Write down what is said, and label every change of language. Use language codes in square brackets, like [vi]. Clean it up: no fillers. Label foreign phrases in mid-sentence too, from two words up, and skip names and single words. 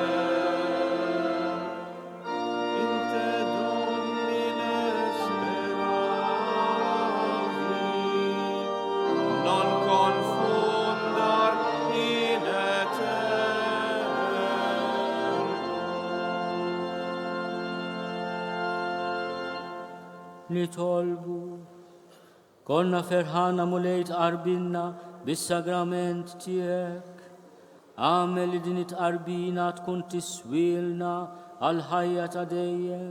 [la] In te, Domine, speravi, non confundar in eterno. [mt] nitolbu. Konna ferħana mulejt qarbinna bis-sagrament tiegħek. Għamel li din it-qarbina tkun tiswilna għal-ħajja ta' dejjem.